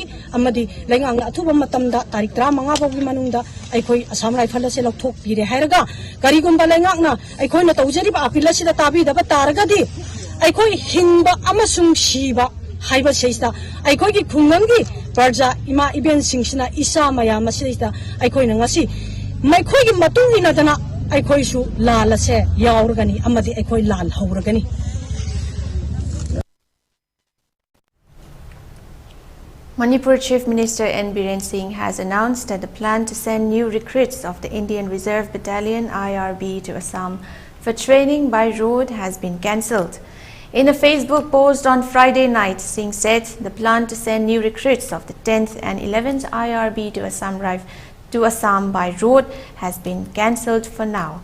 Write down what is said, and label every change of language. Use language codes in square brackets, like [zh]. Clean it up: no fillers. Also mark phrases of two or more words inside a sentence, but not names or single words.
[mni] ꯑꯃꯗꯤ ꯂꯩꯉꯥꯛꯅ ꯑꯊꯨꯕ ꯃꯇꯝꯗ ꯇꯥꯔꯤꯛ 15 ꯐꯥꯎꯒꯤ ꯃꯅꯨꯡꯗ ꯑꯩꯈꯣꯏ Assam Rifle ꯑꯁꯤ ꯂꯧꯊꯣꯛꯄꯤꯔꯦ ꯍꯥꯏꯔꯒ ꯀꯔꯤꯒꯨꯝꯕ ꯂꯩꯉꯥꯛꯅ ꯑꯩꯈꯣꯏꯅ ꯇꯧꯖꯔꯤꯕ ꯑꯄꯤꯜ ꯑꯁꯤꯗ ꯇꯥꯕꯤꯗꯕ ꯇꯥꯔꯒꯗꯤ ꯑꯩꯈꯣꯏ ꯍꯤꯡꯕ ꯑꯃꯁꯨꯡ ꯁꯤꯕ ꯍꯥꯏꯕꯁꯤꯗ ꯑꯩꯈꯣꯏꯒꯤ ꯈꯨꯡꯒꯪꯒꯤ ꯄ꯭ꯔꯖꯥ ꯏꯃꯥ ꯏꯕꯦꯟꯁꯤꯡꯁꯤꯅ ꯏꯁꯥ ꯃꯌꯥꯝ ꯑꯁꯤꯗ ꯑꯩꯈꯣꯏꯅ ꯉꯁꯤ ꯃꯈꯣꯏꯒꯤ ꯃꯇꯨꯡ ꯏꯟꯅꯗꯅ ꯑꯩꯈꯣꯏꯁꯨ ꯂꯥꯜ ꯑꯁꯦ ꯌꯥꯎꯔꯒꯅꯤ ꯑꯃꯗꯤ ꯑꯩꯈꯣꯏ ꯂꯥꯜ ꯍꯧꯔꯒꯅꯤ. [en] Manipur Chief Minister N. Biren Singh has announced that the plan to send new recruits of the Indian Reserve Battalion IRB to Assam for training by road has been cancelled. In a Facebook post on Friday night, Singh said the plan to send new recruits of the 10th and 11th IRB to Assam to Assam by road has been cancelled for now.